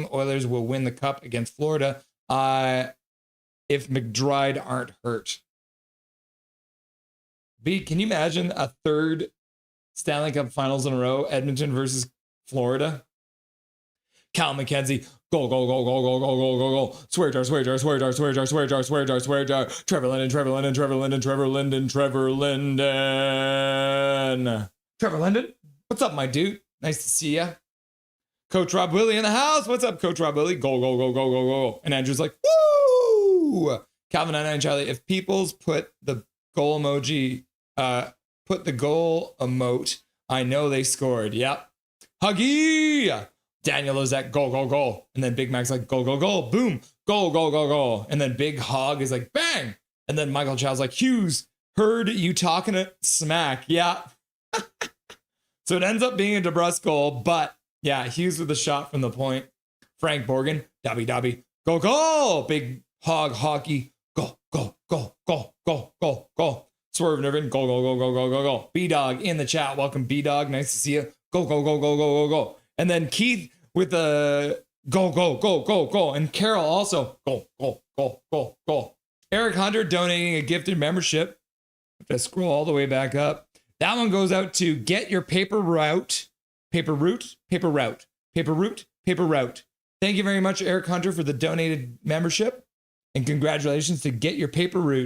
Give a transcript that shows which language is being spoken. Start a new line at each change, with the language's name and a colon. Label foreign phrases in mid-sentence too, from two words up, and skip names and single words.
English: Oilers will win the cup against Florida if McDryde aren't hurt. B, can you imagine a third Stanley Cup Finals in a row, Edmonton versus Florida? Cal McKenzie, goal, goal, goal, goal, goal, goal, goal, goal, goal. Swear jar, swear jar, swear jar, swear jar, swear jar, swear jar, swear jar. Trevor Linden, Trevor Linden, Trevor Linden, Trevor Linden, Trevor Linden. Trevor Linden, what's up, my dude? Nice to see ya. Coach Rob Willie in the house. What's up, Coach Rob Willie? Goal, goal, goal, goal, goal, goal. And Andrew's like, woo! Calvin 99 Charlie, if Peoples put the goal emoji, put the goal emote, I know they scored. Yep. Huggy! Daniel Lozette, goal, goal, goal. And then Big Mac's like, goal, goal, goal. Boom. Goal, goal, goal, goal. And then Big Hog is like, bang. And then Michael Chow's like, Hughes, heard you talking it smack. Yeah. So it ends up being a DeBrusque goal, but yeah, Hughes with a shot from the point. Frank Borgen, Dobby, go, go. Big Hog hockey, go, go, go, go, go, go, go. Swerve Nervin, go, go, go, go, go, go, go. B-Dog in the chat. Welcome, B-Dog. Nice to see you. Go, go, go, go, go, go, go. And then Keith with the go, go, go, go, go. And Carol also go, go, go, go, go. Eric Hunter donating a gifted membership. Let's scroll all the way back up. That one goes out to Get Your Paper Route. Paper Route. Thank you very much, Eric Hunter, for the donated membership. And congratulations to Get Your Paper Route.